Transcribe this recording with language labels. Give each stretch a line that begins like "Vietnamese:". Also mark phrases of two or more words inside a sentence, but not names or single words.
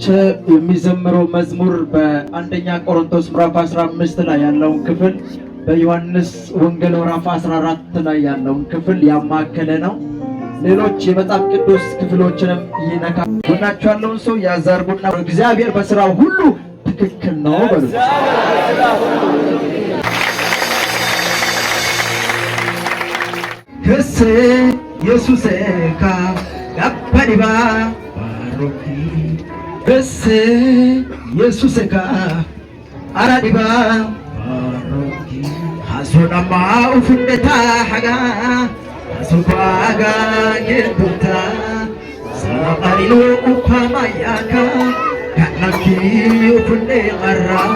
Amharic: የሚዘምረው መዝሙር በአንደኛ ቆሮንቶስ ምዕራፍ 15 ላይ ያለውን ክፍል፣ በዮሐንስ ወንጌል ምዕራፍ 14 ላይ ያለውን ክፍል ያማከለ ነው። ሌሎች የመጽሐፍ ቅዱስ ክፍሎችንም ይነካ። ጎናችሁ ያለውን ሰው ያዛርጉና እግዚአብሔር በስራው ሁሉ ትክክል ነው በሉ።
Sidamo: ክስ ኢየሱስ ካ ጋባዲባ ባሮኪ ክስ ኢየሱስ ካ አራዲባ ባሮኪ ሐሶናማ ኡፍነታ ሐጋ ሐሶኳጋ ጌርቱታ ሰላቃሪሎ ኡኳማያካ ካናኪ ኡፍኔ ቀራ